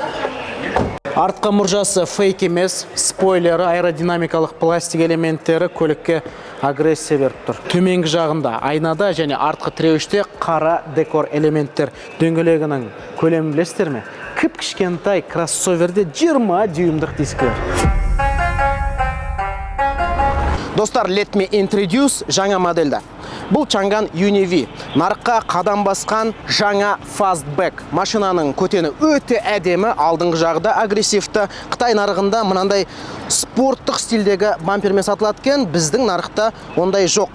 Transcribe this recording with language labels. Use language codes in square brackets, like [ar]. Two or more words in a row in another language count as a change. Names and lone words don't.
[kk] Артқы мұржасы фейк емес, спойлері, аэродинамикалық пластик элементтері көлікке агрессия беріп тұр. Төменгі жағында айнада және артқы тіреуіште қара декор элементтер. Дөңгелегінің көлемін білесіздер ме? Кіп-кішкентай кроссоверде 20 дюймдық дискілер. Достар, [en] let me introduce [kk] жаңа модельді. Бұл Чанган Univ. Нарыққа қадам басқан жаңа Fastback. Машинаның көтені өте әдемі, алдыңғы жағда агрессивті. Қытай нарығында мынандай спорттық стилдегі бампермен сатылады екен, біздің нарықта ондай жоқ.